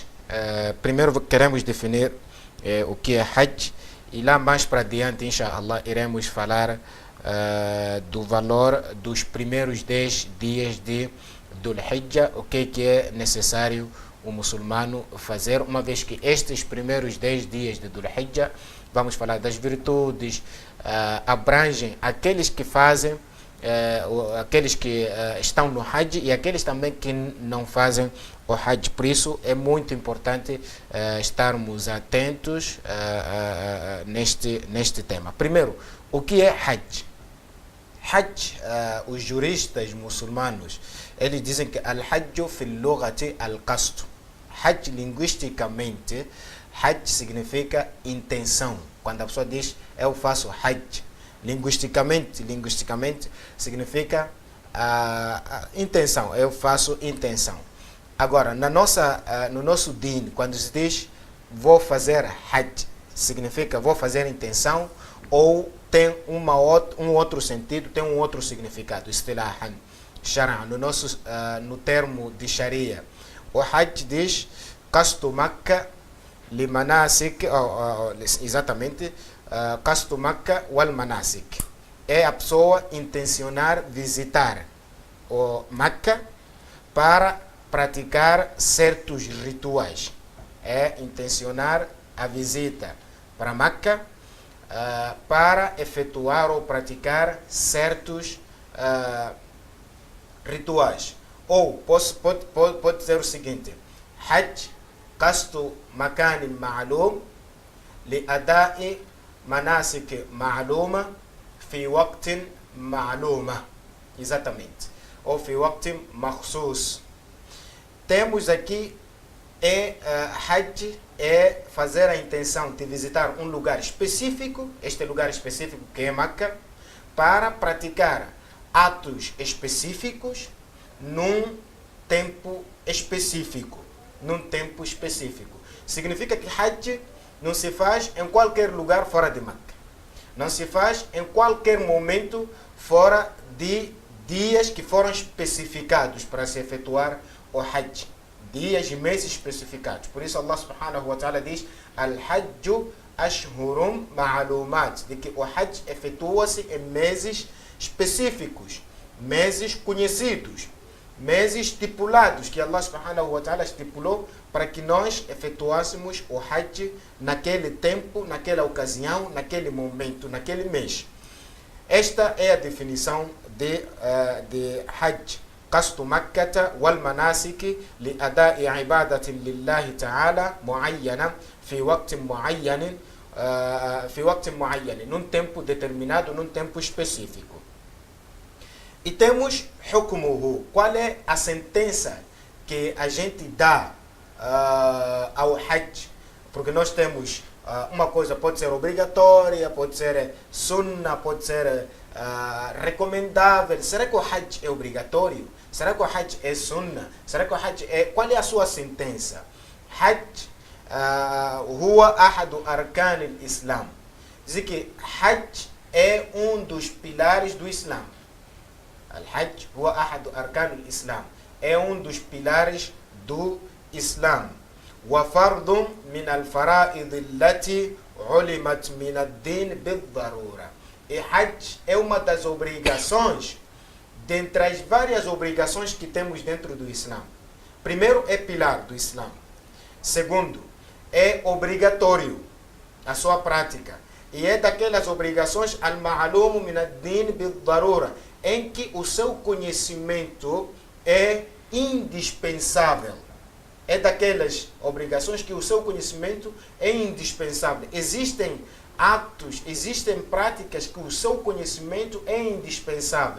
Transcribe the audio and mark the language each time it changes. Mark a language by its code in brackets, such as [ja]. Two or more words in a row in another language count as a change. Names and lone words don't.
[pt] Primeiro queremos definir o que é Hajj, e lá mais para diante, inshallah, iremos falar do valor dos primeiros 10 dias de Dhul Hijjah, o que é necessário o muçulmano fazer, uma vez que estes primeiros 10 dias de Dhul Hijjah, vamos falar das virtudes, abrangem aqueles que fazem, aqueles que estão no Hajj e aqueles também que não fazem o Hajj. Por isso é muito importante estarmos atentos neste tema. Primeiro, o que é Hajj? Hajj, os juristas muçulmanos, eles dizem que [ar] الحج في اللغة القصد. [pt] Hajj, linguisticamente, Hajj significa intenção. Quando a pessoa diz eu faço Hajj, linguisticamente significa intenção, eu faço intenção. Agora, no nosso din, quando se diz vou fazer Hajj, significa vou fazer intenção, ou tem um outro sentido, tem um outro significado, [ar] اصطلاحا شرعا, [pt] no termo de Sharia. O Hajj diz [ar] قصد مكة للمناسك, exatamente, قصد مكة والمناسك. [pt] É a pessoa intencionar visitar o Makkah para praticar certos rituais. É intencionar a visita para Makkah para efetuar ou praticar certos rituais. Ou pode dizer o seguinte: [ar] حج قصد مكان معلوم لأداء مناسك معلومة في وقت معلومة. [pt] Exatamente. Ou [ar] في وقت مخصوص. [pt] Temos aqui Hajj é fazer a intenção de visitar um lugar específico, este lugar específico que é Makkah, para praticar atos específicos num tempo específico. Significa que Hajj não se faz em qualquer lugar fora de Makkah. Não se faz em qualquer momento fora de dias que foram especificados para se efetuar o Hajj. Dias e meses especificados. Por isso [ar] الله سبحانه وتعالى [pt] diz [ar] الحج أشهر معلومات, [pt] de que o Hajj efetua-se em meses específicos, meses conhecidos, meses estipulados, que [ar] الله سبحانه وتعالى [pt] estipulou para que nós efetuássemos o Hajj naquele tempo, naquela ocasião, naquele momento, naquele mês. Esta é a definição de Hajj. [ar] قصد مكة والمناسك لأداء عبادة لله تعالى معينة في وقت معين, [pt] num tempo determinado, num tempo específico. E temos hukmuhu, qual é a sentença que a gente dá ao Hajj, porque nós temos uma coisa pode ser obrigatória, pode ser sunna, pode ser recomendável. Será que o Hajj é obrigatório? Será que o Hajj é sunna? Será que o Hajj é... Qual é a sua sentença? [ar] حج هو أحد أركان الإسلام. [pt] Diz que Hajj é um dos pilares do Islã. [ar] الحج هو أحد أركان الإسلام. [pt] É um dos pilares do Islã. [ar] وفرض من الفرائض التي علمت من الدين بالضرورة. [pt] E Hajj é uma das obrigações, dentre as várias obrigações que temos dentro do Islã. Primeiro, é pilar do Islã. Segundo, é obrigatório a sua prática. E é daquelas obrigações [ar] المعلوم من الدين بالضرورة, [pt] em que o seu conhecimento é indispensável. É daquelas obrigações que o seu conhecimento é indispensável. Existem atos, existem práticas que o seu conhecimento é indispensável.